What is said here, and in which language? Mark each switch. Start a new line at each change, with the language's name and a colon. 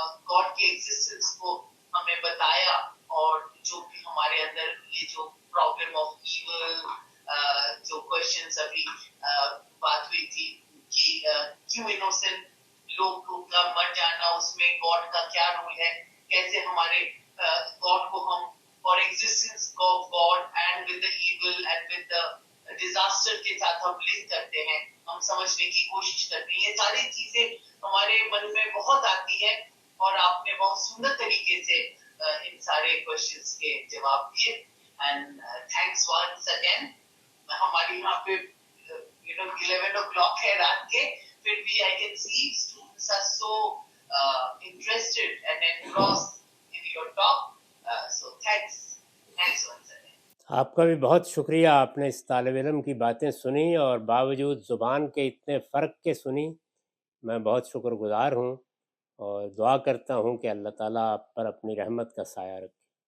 Urdu: God کے existence کو ہمیں بتایا, اور جو بھی ہمارے اندر یہ جو پرابلم آف ایول, جو کوشچنس ابھی بات ہوئی تھی کہ کیوں انوسنٹ لوگوں کا مر جانا, اس میں گاڈ کا کیا رول ہے, کیسے ہمارے گاڈ کو ہم اور existence of God and with the evil and with the disaster کے ساتھ ہم لنک کرتے ہیں, ہم سمجھنے کی کوشش کرتے ہیں. یہ ساری چیزیں ہمارے من میں بہت آتی ہے, اور آپ نے بہت سندر طریقے سے ان سارے کوشچنس کے جواب دیے.
English: And thanks once again.
Urdu: ہماری یہاں پہ
English: 11 o'clock
Urdu: ہے رات کے, پھر بھی
English: I can see students are so interested and engrossed in your talk. So thanks once again.
Urdu: آپ کا بھی بہت شکریہ, آپ نے اس طالب علم کی باتیں سنی اور باوجود زبان کے اتنے فرق کے سنی. میں بہت شکر گزار ہوں اور دعا کرتا ہوں کہ اللہ تعالیٰ آپ پر اپنی رحمت کا سایہ رکھے.